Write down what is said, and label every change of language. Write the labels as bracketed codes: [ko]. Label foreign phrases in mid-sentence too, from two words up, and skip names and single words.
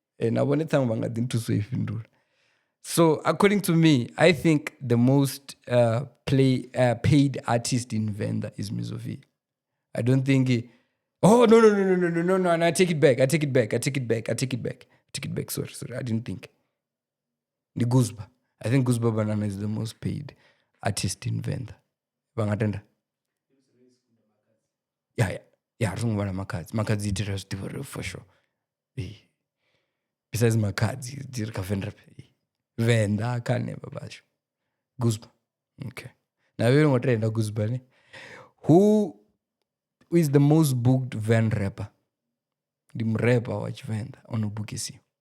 [en] So according to me, I think the most paid artist in Venda is Mizovi. I don't think no, and I take it back. Sorry, I didn't think. The Guzba. I think Guzba Banana is the most paid artist in Venda. Bangatenda. Yeah. Makadzi did for sure. Besides Makadzi, did Venrap. Venda, I can't never bash. Guzba. Okay. Now we don't want to Guzba. Who is the most booked Van rapper? The rapper watch Venda on a bookisi.